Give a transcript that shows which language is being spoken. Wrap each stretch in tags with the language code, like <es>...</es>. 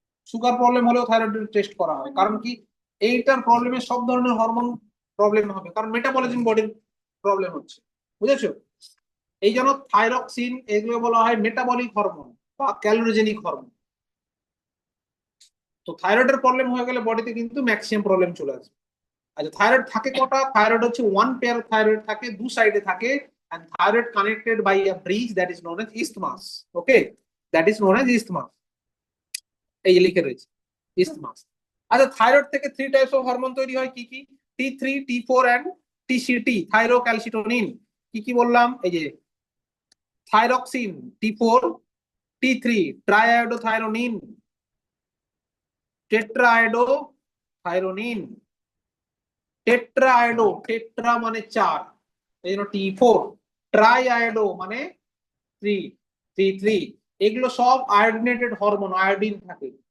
<bn>Sugar problem হলেও thyroid test করা হয়, কারণ কি? এইটার প্রবলেমে সব ধরনের হরমোন প্রবলেম হবে, কারণ মেটাবলিজম বডির প্রবলেম হচ্ছে, বুঝেছো? এই জন্য থাইরক্সিন, এগুলো বলা হয় মেটাবলিক হরমোন বা ক্যালোরিজেনিক হরমোন। তো থাইরয়েডের প্রবলেম হয়ে গেলে বডিতে কিন্তু ম্যাক্সিমাম প্রবলেম চলে আসবে। আচ্ছা, থাইরয়েড থাকে কটা? থাইরয়েড হচ্ছে 1 পেয়ার থাইরয়েড থাকে, দু সাইডে থাকে,</bn> <en>and thyroid connected by a bridge that is known as isthmus. Okay, that is known as isthmus.</en> <bn>এই যে লিখে রয়েছে isthmus। আচ্ছা, থাইরয়েড থেকে 3 টাইপস অফ হরমোন তৈরি হয়, কি কি?</bn> <en>T3, T4 and TCT, thyrocalcitonin.</en> <bn>কি কি বললাম? এই যে thyroxine, T4, T3, triiodothyronine, টেট্রাআয়োডোথাইরোনিন, টেট্রাআয়োডো, tetra মানে 4, এই জন্য T4, ট্রাইআয়োডো মানে 3, T3। এগুলো সব আয়োডিনেটেড হরমোন, আয়োডিন থাকে।</bn>